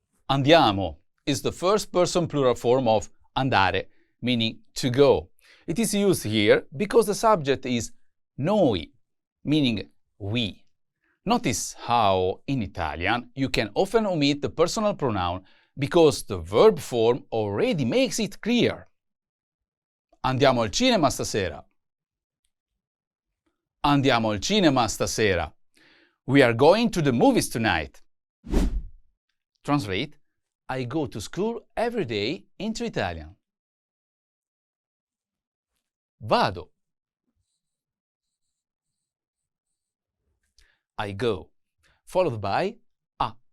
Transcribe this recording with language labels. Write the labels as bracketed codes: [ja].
[en] Andiamo is the first person plural form of andare, meaning to go. It is used here because the subject is noi, meaning we. Notice how in Italian you can often omit the personal pronoun because the verb form already makes it clear. [it] Andiamo al cinema stasera. Andiamo al cinema stasera. [en] We are going to the movies tonight. Translate. I go to school every day into Italian. [it] Vado. [en] I go. Followed by a.